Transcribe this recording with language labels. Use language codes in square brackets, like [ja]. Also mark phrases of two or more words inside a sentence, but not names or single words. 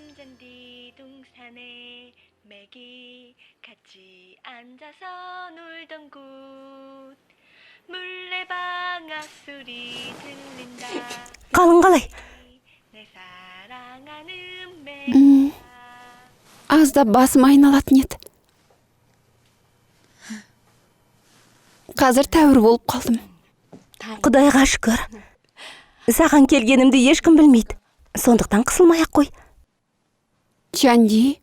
[ko] 먼디 동산에 맥이 같이 앉아서 놀던 곳 물레방아 소리 들린다 [kk] қалың қалай? [ko] 내 사랑하는 [kk] м, аздап басым айналатын еді. Қазір тәуір болып қалдым. Құдайға шүкір. Саған келгенімді ешкім білмейді. Сондықтан қысылмай-ақ қой. Чанди,